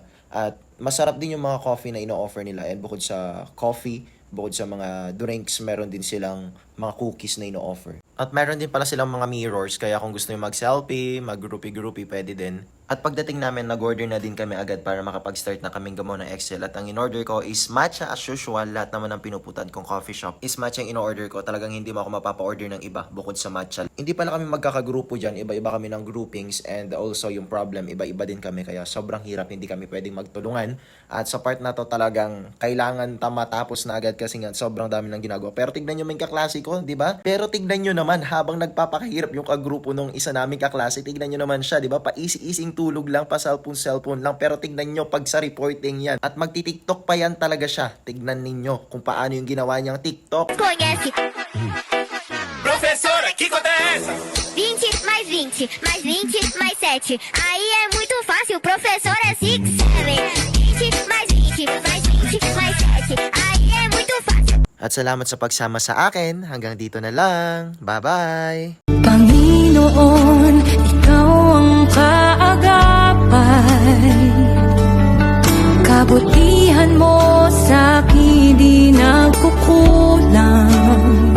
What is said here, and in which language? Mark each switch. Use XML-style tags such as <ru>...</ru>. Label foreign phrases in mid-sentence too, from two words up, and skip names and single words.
<tl>At masarap din yung mga coffee na ino-offer nila. And bukod sa coffee, bukod sa mga drinks, meron din silang mga cookies na ino-offer. At meron din pala silang mga mirrors, kaya kung gusto nyo mag-selfie, mag-groupie-groupie, pwede din. At pagdating namin, nag-order na din kami agad para makapag-start na kaming gumawa ng Excel. At ang in-order ko</tl> <en>is matcha as usual.</en> <tl>Lahat naman ng pinuputan kong</tl> <en>coffee shop is</en> <tl>matcha yung in-order ko. Talagang hindi mo ako mapapa-order ng iba bukod sa matcha. Hindi pala kami magkakagrupo dyan. Iba-iba kami ng groupings.</tl> <en>And also</en> <tl>yung problem, iba-iba din kami. Kaya sobrang hirap, hindi kami pwedeng magtulungan. At sa part na to talagang kailangan matapos na agad kasi nga sobrang dami ng ginagawa. Pero tignan nyo may kaklase ko, di ba? Pero tignan nyo naman, habang nagpapakahirap yung kagrupo nung isa naming kaklase, tignan nyo naman siya, di ba? Pa-easy-easing tulog lang, pa cellphone lang. Pero tignan nyo pag sa reporting yan. At magti-TikTok pa yan talaga siya. Tignan ninyo kung paano yung ginawa niyang TikTok.</tl> <pt>Conhece. Professora, que conta é essa? 20 mais 20, mais 20, mais 7. Aí é muito fácil, professor é 6, 7. 20 mais 20, mais 20, mais 7. Aí é muito fácil.</pt> <tl>At salamat sa pagsama sa akin. Hanggang dito na lang. Bye-bye! Panginoon, ikaw ang kaagapay. Kabutihan mo sa akin di nagkukulang.</tl>